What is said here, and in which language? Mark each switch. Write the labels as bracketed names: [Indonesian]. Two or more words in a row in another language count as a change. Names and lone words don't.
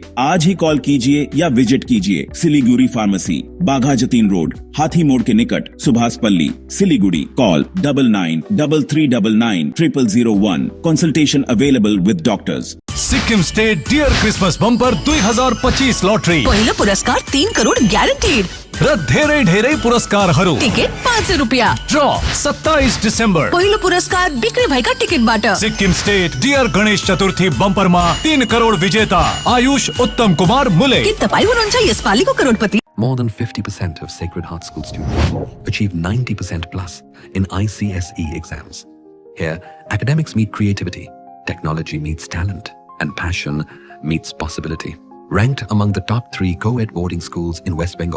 [Hindi] आज ही कॉल कीजिए या विजिट कीजिए। सिलीगुड़ी फार्मेसी, बाघा जतीन रोड, हाथी मोड़ के निकट, सुभाष पल्ली, सिलीगुड़ी। कॉल 9933990001। [English] consultation available with doctors. [Nepali] सिक्किम स्टेट डियर क्रिसमस बम्पर 2025 लॉटरी पहिलो पुरस्कार 3 करोड ग्यारेन्टीड र धेरै धेरै पुरस्कारहरू। टिकट 500 रुपियाँ। ड्र 27 डिसेम्बर। पहिलो पुरस्कार बिक्री भएका टिकटबाट। सिक्किम स्टेट डियर गणेश चतुर्थी बम्परमा 3 करोड विजेता आयुष उत्तम कुमार मुले। के तपाईँ हुनुहुन्छ यसपालिको करोडपति? [English] More than 50% of Sacred Heart School students achieve 90% plus in ICSE exams. Here, academics meet creativity, technology meets talent, and passion meets possibility. Ranked among the top 3 co-ed boarding schools in West Bengal.